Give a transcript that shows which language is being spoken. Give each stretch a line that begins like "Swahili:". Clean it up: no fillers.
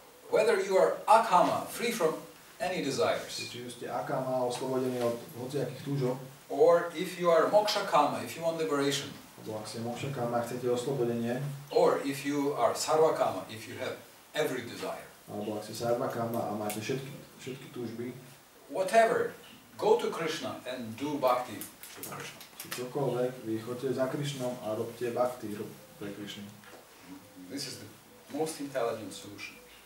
English: Whether you are akama, free from any desires,
Slovak: Či ste akama, oslobodený od hociakých túžob,
English: or if you are moksha kama, if you want liberation,
Slovak: alebo ak ste moksha kama, chcete oslobodenie,
English: or if you are sarva kama, if you have every desire,
Slovak: alebo ak ste sarva kama a máte všetky túžby,
English: whatever, go to Krishna and do bhakti to Krishna.
Slovak: či čokoľvek, vy choďte za Krišnom a robte bhakti pre Krišnu.
English: This is the most intelligent solution.